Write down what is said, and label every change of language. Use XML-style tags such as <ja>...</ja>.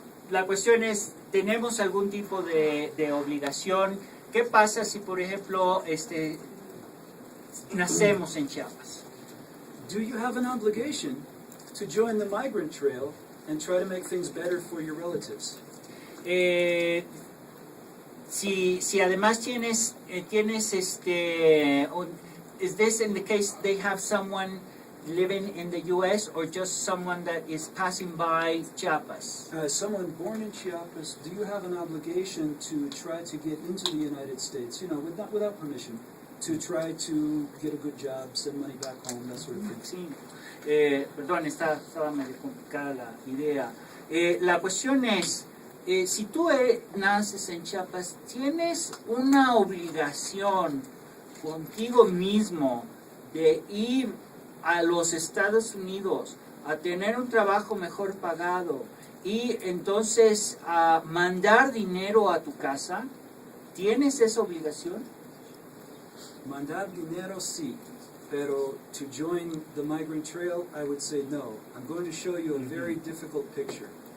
<es>La cuestión es, ¿tenemos algún tipo de obligación? ¿Qué pasa si, por ejemplo, nacemos en Chiapas?</es> <en>do you have an obligation to join the migrant trail and try to make things better for your relatives?</en> <es>Si además tienes</es> <en>is this in the case they have someone living in the U.S. or just someone that is passing by Chiapas? Someone born in Chiapas, do you have an obligation to try to get into the United States, without permission, to try to get a good job, send money back home, that sort of thing?</en> <es>Sí, perdón, estaba medio complicada la idea. La cuestión es, si tú naces en Chiapas, tienes una obligación contigo mismo de ir a los Estados Unidos a tener un trabajo mejor pagado y entonces a mandar dinero a tu casa. ¿Tienes esa obligación? Mandar dinero, sí. Pero</es> <en>to join the migrant trail, I would say no. I'm going to show you a very difficult picture.</en>